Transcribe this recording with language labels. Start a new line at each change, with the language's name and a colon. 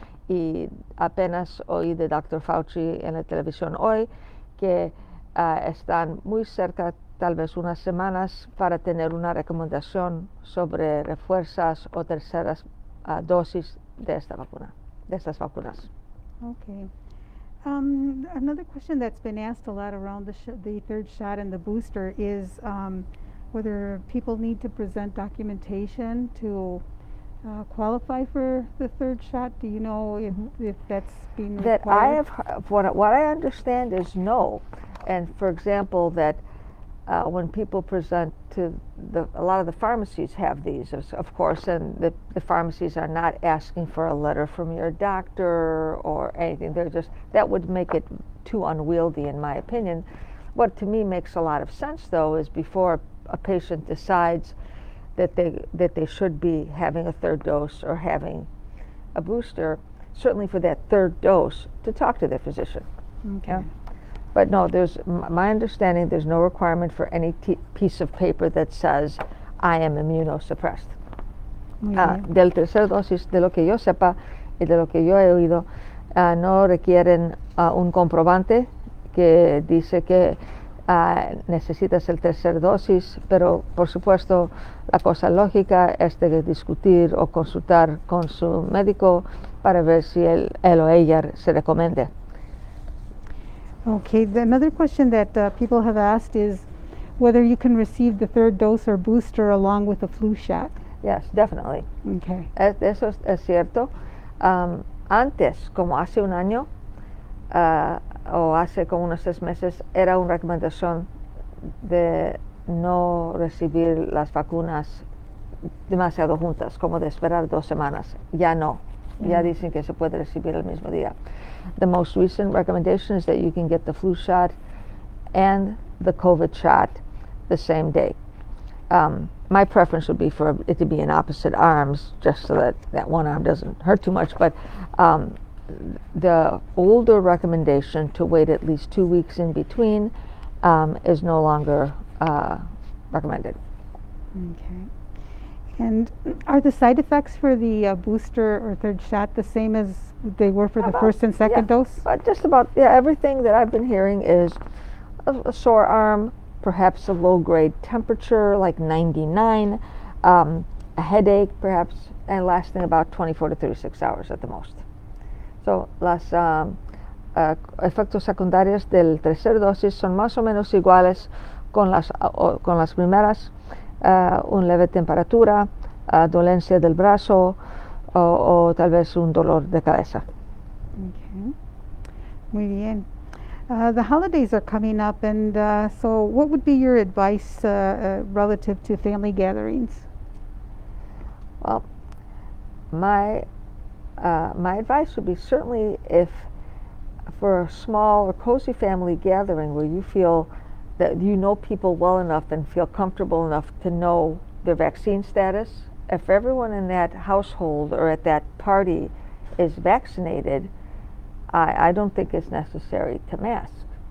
Spanish: Y apenas oí de Dr. Fauci en la televisión hoy que están muy cerca, tal vez unas semanas, para tener una recomendación sobre refuerzas o terceras dosis de esta vacuna, de estas vacunas.
English: Okay. Another question that's been asked a lot around the third shot and the booster is whether people need to present documentation to qualify for the third shot. Do you know if that's being required? That I have, what I understand is no. And for example, that when people present to a lot of the pharmacies have these, of course, and the pharmacies are not asking for a letter from your doctor or anything. They're just, that would make it too unwieldy, in my opinion. What to me makes a lot of sense, though, is before a patient decides that they should be having a third dose or having a booster, certainly for that third dose, to talk to their physician. Okay. Yeah? But no, there's my understanding, there's no requirement for any piece of paper that says I am immunosuppressed.
Spanish: Muy bien. Del tercer dosis, de lo que yo sepa y de lo que yo he oído, no requieren un comprobante que dice que necesitas el tercer dosis, pero por supuesto la cosa lógica es de discutir o consultar con su médico para ver si él o ella se recomiende.
English: Okay, another question that people have asked is whether you can receive the third dose or booster along with a flu shot. Yes, definitely. Okay.
Spanish: Eso es cierto. Antes, como hace un año o hace como unos 6 meses, era una recomendación de no recibir las vacunas demasiado juntas, como de esperar 2 semanas. Ya no. Ya dicen que se puede recibir el mismo día.
English: The most recent recommendation is that you can get the flu shot and the COVID shot the same day. My preference would be for it to be in opposite arms, just so that one arm doesn't hurt too much. But the older recommendation to wait at least 2 weeks in between is no longer recommended. Okay. And are the side effects for the booster or third shot the same as they were for the first and second dose? Just about, everything that I've been hearing is a sore arm, perhaps a low-grade temperature like 99, a headache perhaps, and lasting about 24 to 36 hours at the most.
Spanish: So, los efectos secundarios del tercer dosis son más o menos iguales con las primeras, una leve temperatura, dolencia del brazo o tal vez un dolor de cabeza. Okay. Muy bien.
English: The holidays are coming up, and so what would be your advice relative to family gatherings? Well, my advice would be certainly if for a small or cozy family gathering where you feel that you know people well enough and feel comfortable enough to know their vaccine status, if everyone in that household or at that party is vaccinated, I don't think it's necessary to mask.